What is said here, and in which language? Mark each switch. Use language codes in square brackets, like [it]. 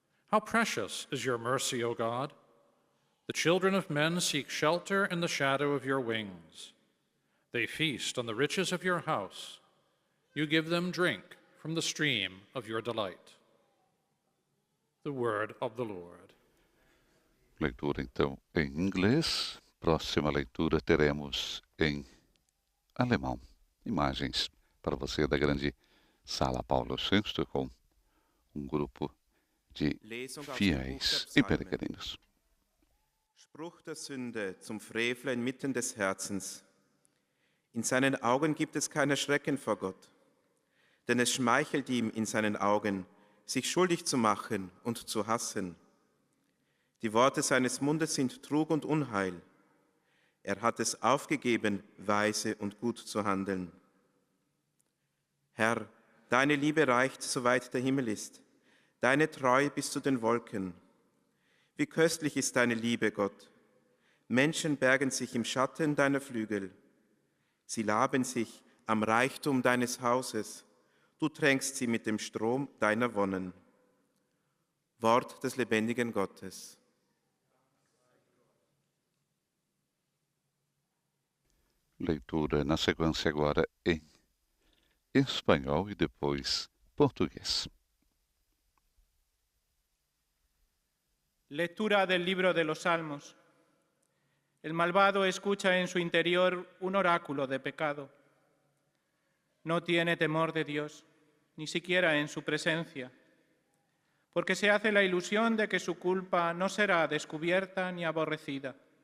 [en] How precious is your mercy, O God! The children of men seek shelter in the shadow of your wings. They feast on the riches of your house. You give them drink from the stream of your delight. The word of the Lord. [pt] Leitura então em inglês. Próxima leitura teremos em alemão. Imagens para você da grande Sala Paulo VI com grupo de fiéis e peregrinos. [de] Spruch der Sünde zum Frevler inmitten des Herzens. In seinen Augen gibt es kein Erschrecken vor Gott, denn es schmeichelt ihm in seinen Augen, sich schuldig zu machen und zu hassen. Die Worte seines Mundes sind Trug und Unheil. Er hat es aufgegeben, weise und gut zu handeln. Herr, deine Liebe reicht, soweit der Himmel ist, deine Treue bis zu den Wolken. Wie köstlich ist deine Liebe, Gott. Menschen bergen sich im Schatten deiner Flügel. Sie laben sich am Reichtum deines Hauses. Du tränkst sie mit dem Strom deiner Wonnen. Wort des lebendigen Gottes. [pt] Leitura na sequência agora em espanhol e depois português. [es] Lectura del libro de los Salmos. El malvado escucha en su interior un oráculo de pecado. No tiene temor de Dios, ni siquiera en su presencia, porque se hace la ilusión de que su culpa no será descubierta ni aborrecida.